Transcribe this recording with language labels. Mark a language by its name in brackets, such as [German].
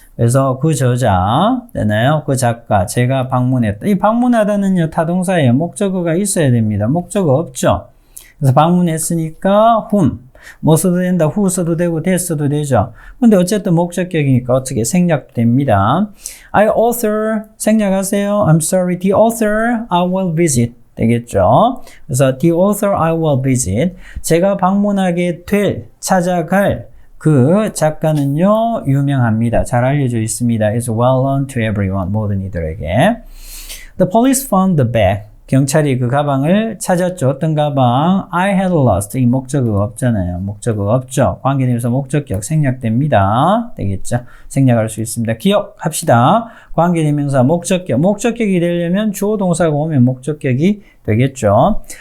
[Korean] 그래서 그 저자, 되나요? 그 작가, 제가 방문했다. 이 방문하다는요, 타동사예요. 목적어가 있어야 됩니다. 목적어 없죠. 그래서 방문했으니까 whom. 뭐 써도 된다. who 써도 되고 that 써도 되죠. 근데 어쨌든 목적격이니까 어떻게 생략됩니다. I author 생략하세요. [English] I'm sorry. The author I will visit. [Korean] 되겠죠. [English] 그래서 the author I will visit. [Korean] 제가 방문하게 될, 찾아갈 그 작가는요, 유명합니다. 잘 알려져 있습니다. [English] It's well known to everyone. [Korean] 모든 이들에게. [English] The police found the bag. [Korean] 경찰이 그 가방을 찾았죠. 어떤 가방? [English] I had lost. [Korean] 이 목적어가 없잖아요. 목적어가 없죠. 관계대명사 목적격 생략됩니다. 되겠죠. 생략할 수 있습니다. 기억합시다. 관계대명사 목적격. 목적격이 되려면 주어 동사가 오면 목적격이 되겠죠.